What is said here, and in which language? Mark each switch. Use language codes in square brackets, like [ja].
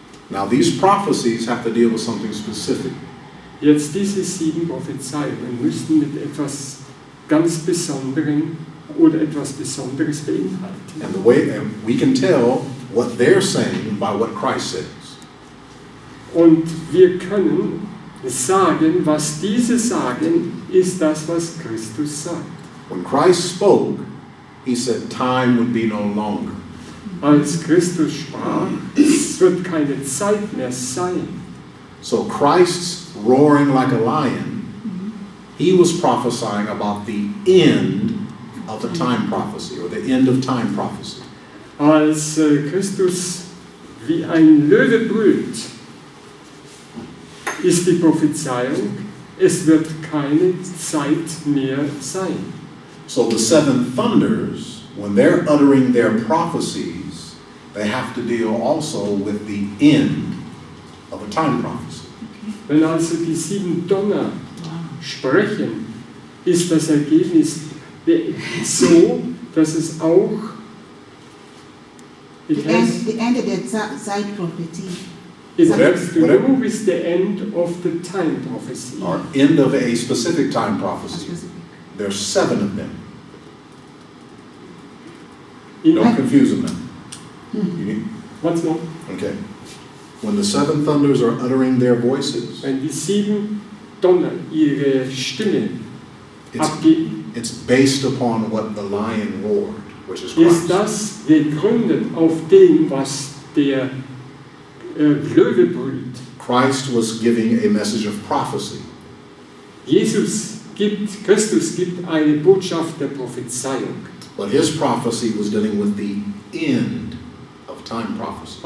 [en] Now these prophecies have to deal with something specific. [de] Jetzt diese 7 Prophezeiungen müssten mit etwas ganz Besonderem oder etwas Besonderes beinhalten. [en] And the way and we can tell what they're saying by what Christ says. [de] Und wir können sagen, was diese sagen, ist das, was Christus sagt. [en] When Christ spoke, he said time would be no longer. [de] Als Christus sprach, es wird keine Zeit mehr sein. [en] So Christ's roaring like a lion, he was prophesying about the end of the time prophecy, or the end of time prophecy. [de] Als Christus wie ein Löwe brüllt, ist die Prophezeiung, es wird keine Zeit mehr sein. [en] So the 7 thunders, when they're uttering their prophecies, they have to deal also with the end of a time prophecy. [de] Wenn also die 7 Donner sprechen, ist das Ergebnis so, dass es auch [en] The end of the Zeitprophetie. it has to do with the end of the time prophecy. Or end of a specific time prophecy. There's 7 of them. Don't confuse them now. What's more? Okay. When the 7 thunders are uttering their voices, [de] Wenn die 7 Donner ihre Stimme abgeben, [en] it's based upon what the lion roared, which is [de] ist [en] Christ. [de] das gegründet auf dem, was der Löwe brüllt. [en] Christ was giving a message of prophecy. [de] Christus gibt eine Botschaft der Prophezeiung. [en] But his prophecy was dealing with the end of time prophecy.